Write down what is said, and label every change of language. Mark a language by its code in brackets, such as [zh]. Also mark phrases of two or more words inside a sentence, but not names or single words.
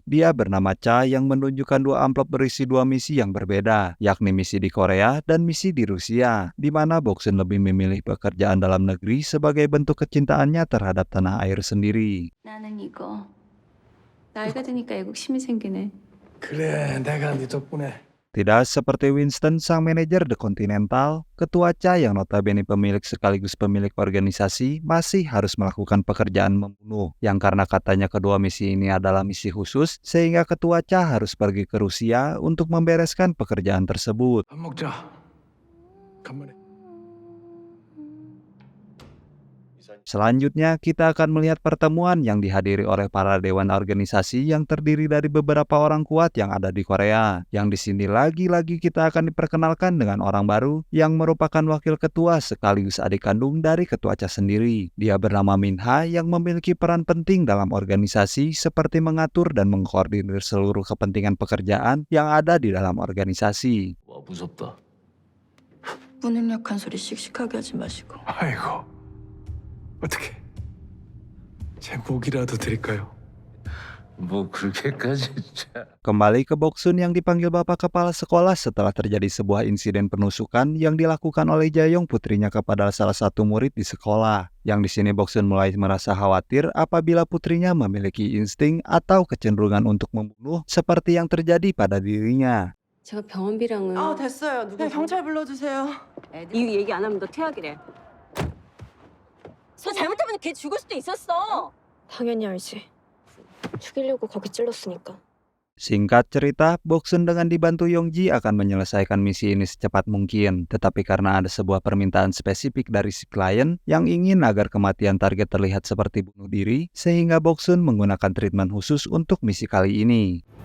[id] Dia bernama Cha yang menunjukkan dua amplop berisi dua misi yang berbeda, yakni misi di Korea dan misi di Rusia, di mana Boksun lebih memilih pekerjaan dalam negeri sebagai bentuk kecintaannya terhadap tanah air sendiri. [ko] 나는 이거 나이가 드니까 애국심이 생기네. 그래 내가 네 덕분에 [id] Tidak seperti Winston sang manajer The Continental, ketua Cha yang notabene pemilik sekaligus pemilik organisasi masih harus melakukan pekerjaan membunuh, yang karena katanya kedua misi ini adalah misi khusus, sehingga ketua Cha harus pergi ke Rusia untuk membereskan pekerjaan tersebut. [ko] 밥 먹자. 간만에. [id] Selanjutnya, kita akan melihat pertemuan yang dihadiri oleh para dewan organisasi yang terdiri dari beberapa orang kuat yang ada di Korea. Yang di sini lagi-lagi kita akan diperkenalkan dengan orang baru yang merupakan wakil ketua sekaligus adik kandung dari ketua Cha sendiri. Dia bernama Min Ha yang memiliki peran penting dalam organisasi seperti mengatur dan mengkoordinir seluruh kepentingan pekerjaan yang ada di dalam organisasi. [ko] 와 무섭다. 무능력한 소리 씩씩하게 하지 마시고. 아이고. 어떻게? 제 목이라도 드릴까요? 뭐 그렇게까지 진짜. [id] Kembali ke Boksun yang dipanggil bapak kepala sekolah setelah terjadi sebuah insiden penusukan yang dilakukan oleh Jaeyong putrinya kepada salah satu murid di sekolah. Yang di sini Boksun mulai merasa khawatir apabila putrinya memiliki insting atau kecenderungan untuk membunuh seperti yang terjadi pada dirinya. [ko] 제가 병원비랑은 됐어요. 누구 경찰 불러주세요. 이 얘기 안 하면 너 퇴학이래. 너 잘못하면 걔 죽을 수도 있었어. 당연히 알지. 죽이려고 거기 찔렀으니까. [id] Singkat cerita, Boksun dengan dibantu Yongji akan menyelesaikan misi ini secepat mungkin. Tetapi karena ada sebuah permintaan spesifik dari si klien yang ingin agar kematian target terlihat seperti bunuh diri, sehingga Boksun menggunakan treatment khusus untuk misi kali ini.